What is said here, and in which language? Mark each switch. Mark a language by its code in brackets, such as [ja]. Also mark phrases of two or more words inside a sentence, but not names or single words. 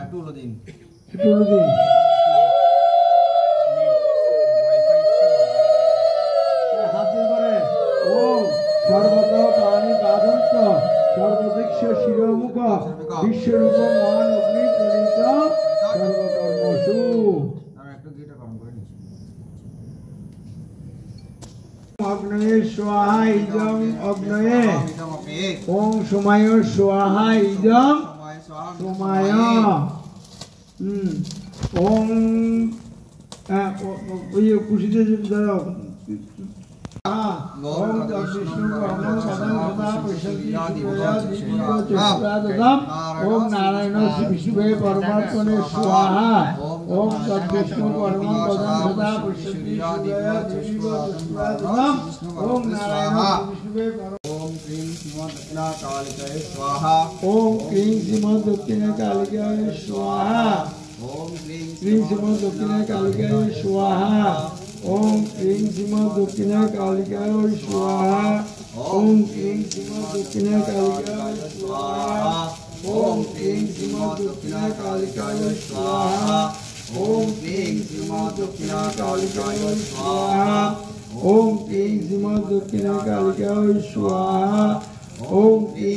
[sa] সর্বত পানি পাদন্ত সর্বদীক্ষ শিরোমুখ বিশ্বরূপ মহান অগ্নি প্রণীত সর্বকর্মসু। অগ্নয়ে স্বাহা ইদং অগ্নয়ে ওং সোমায় স্বাহা ইদং সোমায় ওং খুশিতে ধরো ওম বিষ্ণু ওম নারায়ণ বিষ্ণুবে পরমাত্মনে স্বাহা ওম বিষ্ণু পরমং পদং সদা পশ্যতি ওম নারায়ণ বিষ্ণুবে ওম ক্লীং শ্রীমদ্দক্ষিণা কালিকায় স্বাহা ওম ক্লীং শ্রীমদ্দক্ষিণা কালিকায় স্বাহা ওম ক্লীং শ্রীমদ্দক্ষিণা কালিকায় স্বাহা ওম ক্লীং শ্রীমদ্দক্ষিণা কালিকায় স্বাহা ওম ক্লীং শ্রীমদ্দক্ষিণা কালিকায় স্বাহা ওম ক্লীং শ্রীমদ্দক্ষিণা কালিকায় স্বাহা ওম ক্লীং শ্রীমদ্দক্ষিণা কালিকায় স্বাহা ওম ক্লীং শ্রীমদ্দক্ষিণা কালিকায় স্বাহা ওম ক্লীং।